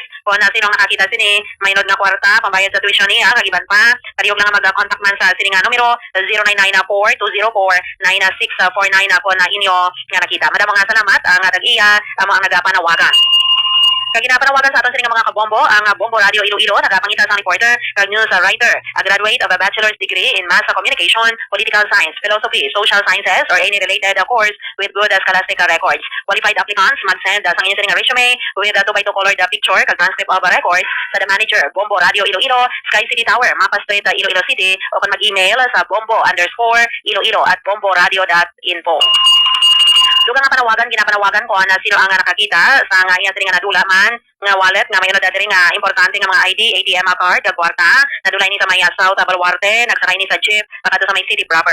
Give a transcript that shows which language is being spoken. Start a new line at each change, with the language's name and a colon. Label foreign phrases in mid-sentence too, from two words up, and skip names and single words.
Hiligaynon: Kung sinong nakakita sini may nod nga kwarta pambayad sa tuition niya kagiban pa palihog lang mag-contact man sa sini nga numero 0994-204-9649 kung inyo nga nakita. Madamo nga salamat ang tag-iya amo ang nagapanawagan. Kag ginapanawagan sa aton sini nga mga kabombo ang Bombo Radio Iloilo nagapangita sa reporter kag
English: news writer, a graduate of a bachelor's degree in mass communication, political science, philosophy, social sciences or any related course with good scholastic records. Qualified applicants
Hiligaynon: mag-send sa inyong sini nga
English: resume with 2x2 colored picture
Hiligaynon: kag
English: transcript of records
Hiligaynon: sa
English: the manager
Hiligaynon: Bombo Radio Iloilo, Sky City Tower, Mapa Street, Iloilo City o kung mag-email sa bombo_iloilo@bomboradio.info. Dugang nga panawagan, ginapanawagan ko na sino ang nakakita sa nga iya nga nadula man nga wallet nga may diri nga importante nga mga ID,
English: ATM card,
Hiligaynon: kwarta, nadula ini sa may South Baluarte, nagsakay ni sa jeep, pakado sa may city proper.